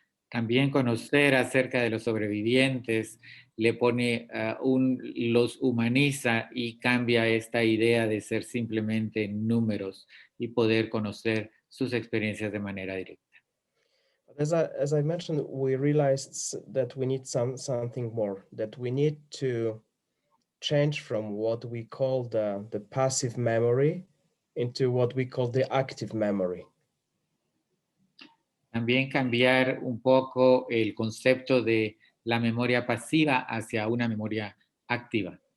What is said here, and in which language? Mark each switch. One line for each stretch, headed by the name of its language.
Spanish: También conocer acerca de los sobrevivientes le pone los humaniza y cambia esta idea de ser simplemente números y poder conocer sus experiencias de manera directa.
English: As I mentioned, we realized that we need something more, that we need to change from what we call the passive memory into what we call the active memory.
Spanish: También cambiar un poco el concepto de la memoria pasiva hacia una memoria activa.